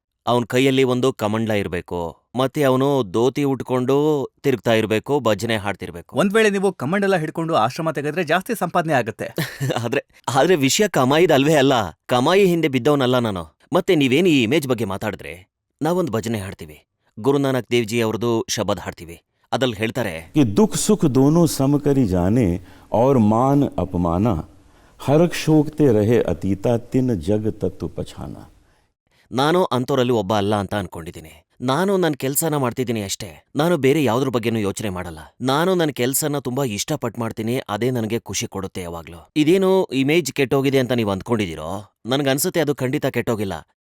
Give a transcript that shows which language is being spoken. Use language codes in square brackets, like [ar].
[kn] ಅವನ ಕೈಯಲ್ಲಿ ಒಂದು ಕಮಂಡ್ಲ ಇರಬೇಕು, ಮತ್ತೆ ಅವನು ಧೋತಿ ಉಟ್ಕೊಂಡು ತಿರುಗ್ತಾ ಇರಬೇಕು, ಭಜನೆ ಹಾಡ್ತಿರ್ಬೇಕು. ಒಂದ್ ವೇಳೆ ನೀವು ಕಮಂಡೆಲ್ಲ ಹಿಡ್ಕೊಂಡು ಆಶ್ರಮ ತೆಗೆದ್ರೆ ಜಾಸ್ತಿ ಸಂಪಾದನೆ ಆಗುತ್ತೆ. ಆದ್ರೆ ವಿಷಯ ಕಮಾಯಿದಲ್ವೇ ಅಲ್ಲ, ಕಮಾಯಿ ಹಿಂದೆ ಬಿದ್ದವನಲ್ಲ ನಾನು. ಮತ್ತೆ ನೀವೇನು ಈ ಇಮೇಜ್ ಬಗ್ಗೆ ಮಾತಾಡಿದ್ರೆ, ನಾವೊಂದು ಭಜನೆ ಹಾಡ್ತೀವಿ, ಗುರುನಾನಕ್ ದೇವ್ಜಿ ಅವ್ರದ್ದು ಶಬದ್ ಹಾಡ್ತೀವಿ. ಅದ್ರಲ್ಲಿ ಹೇಳ್ತಾರೆ, [hi] कि दुख सुख दोनों सम करी जाने और मान अपमाना हरक शोकते रहे अतीता तिन जग तत्व पछाना. [kn] ನಾನು ಅಂಥವ್ರಲ್ಲಿ ಒಬ್ಬ ಅಲ್ಲ ಅಂತ ಅನ್ಕೊಂಡಿದ್ದೀನಿ. ನಾನು ನನ್ನ ಕೆಲಸನ ಮಾಡ್ತಿದ್ದೀನಿ ಅಷ್ಟೇ. ನಾನು ಬೇರೆ ಯಾವುದ್ರ ಬಗ್ಗೆನೂ ಯೋಚನೆ ಮಾಡಲ್ಲ. ನಾನು ನನ್ನ ಕೆಲಸನ ತುಂಬಾ ಇಷ್ಟಪಟ್ಟು ಮಾಡ್ತೀನಿ, ಅದೇ ನನಗೆ ಖುಷಿ ಕೊಡುತ್ತೆ ಯಾವಾಗ್ಲೂ. ಇದೇನು ಇಮೇಜ್ ಕೆಟ್ಟೋಗಿದೆ ಅಂತ ನೀವು ಅಂದ್ಕೊಂಡಿದ್ದೀರೋ, ನನ್ಗನ್ಸುತ್ತೆ ಅದು ಖಂಡಿತ ಕೆಟ್ಟೋಗಿಲ್ಲ.